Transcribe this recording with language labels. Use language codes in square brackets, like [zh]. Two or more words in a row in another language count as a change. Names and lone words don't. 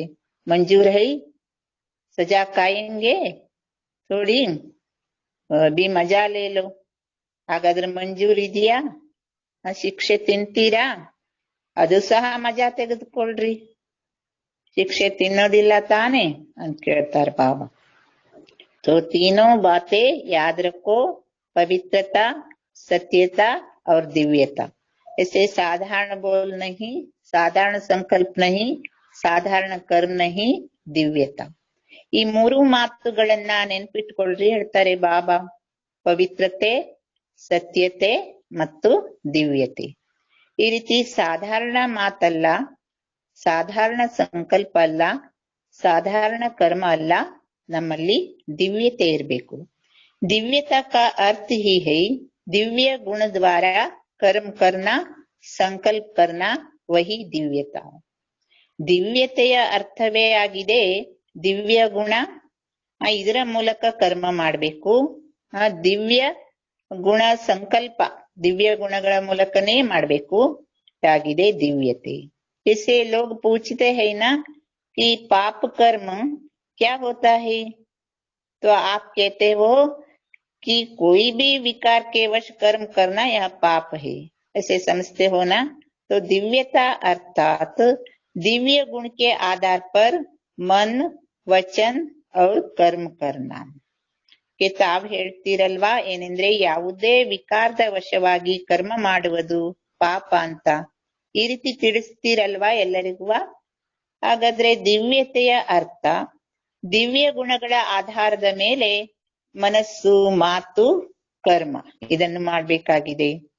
[hi] मंज़ूर है सज़ा खाएंगे थोड़ी भी मज़ा लेलो. [kn] ಹಾಗಾದ್ರೆ ಮಂಜೂರ್ ಇದೆಯಾ, ಶಿಕ್ಷೆ ತಿಂತೀರಾ, ಅದು ಸಹ ಮಜಾ ತೆಗೆದುಕೊಳ್ರಿ. ಶಿಕ್ಷೆ ತಿನ್ನೋದಿಲ್ಲ ತಾನೆ ಅಂತ ಕೇಳ್ತಾರ ಬಾಬಾ. [hi] तो तीनों बातें याद रखो, पवित्रता, सत्यता और दिव्यता। ऐसे साधारण बोल नहीं, साधारण संकल्प नहीं, साधारण कर्म नहीं, दिव्यता. [kn] ಈ ಮೂರು ಮಾತುಗಳನ್ನ ನೆನ್ಪಿಟ್ಕೊಳ್ರಿ ಹೇಳ್ತಾರೆ ಬಾಬಾ. ಪವಿತ್ರತೆ, ಸತ್ಯತೆ ಮತ್ತು ದಿವ್ಯತೆ. ಈ ರೀತಿ ಸಾಧಾರಣ ಮಾತಲ್ಲ, ಸಾಧಾರಣ ಸಂಕಲ್ಪ ಅಲ್ಲ, ಸಾಧಾರಣ ಕರ್ಮ ಅಲ್ಲ, ನಮ್ಮಲ್ಲಿ ದಿವ್ಯತೆ ಇರಬೇಕು. [hi] ದಿವ್ಯತಾ का अर्थ ही है दिव्य गुण द्वारा कर्म करना, संकल्प करना, वही दिव्यता। [kn] ದಿವ್ಯತೆಯ ಅರ್ಥವೇ ಆಗಿದೆ ದಿವ್ಯ ಗುಣ, ಇದರ ಮೂಲಕ ಕರ್ಮ ಮಾಡ್ಬೇಕು. ದಿವ್ಯ ಗುಣ ಸಂಕಲ್ಪ, ದಿವ್ಯ ಗುಣಗಳ ಮೂಲಕನೇ ಮಾಡ್ಬೇಕು, ಆಗಿದೆ ದಿವ್ಯತೆ. [hi] इसे लोग पूछते हैं ना कि पाप कर्म क्या होता है, तो आप कहते हो कि कोई भी विकार के वश कर्म करना यह पाप है, ऐसे समझते हो ना। तो दिव्यता अर्थात दिव्य गुण के आधार पर मन, वचन और कर्म करना. [kn] ತಾವ್ ಹೇಳ್ತೀರಲ್ವಾ ಏನೆಂದ್ರೆ, ಯಾವುದೇ ವಿಕಾರದ ವಶವಾಗಿ ಕರ್ಮ ಮಾಡುವುದು ಪಾಪ ಅಂತ ಈ ರೀತಿ ತಿಳಿಸ್ತೀರಲ್ವಾ ಎಲ್ಲರಿಗೂ. ಹಾಗಾದ್ರೆ ದಿವ್ಯತೆಯ ಅರ್ಥ ದಿವ್ಯ ಗುಣಗಳ ಆಧಾರದ ಮೇಲೆ ಮನಸ್ಸು, ಮಾತು, ಕರ್ಮ ಇದನ್ನು ಮಾಡ್ಬೇಕಾಗಿದೆ.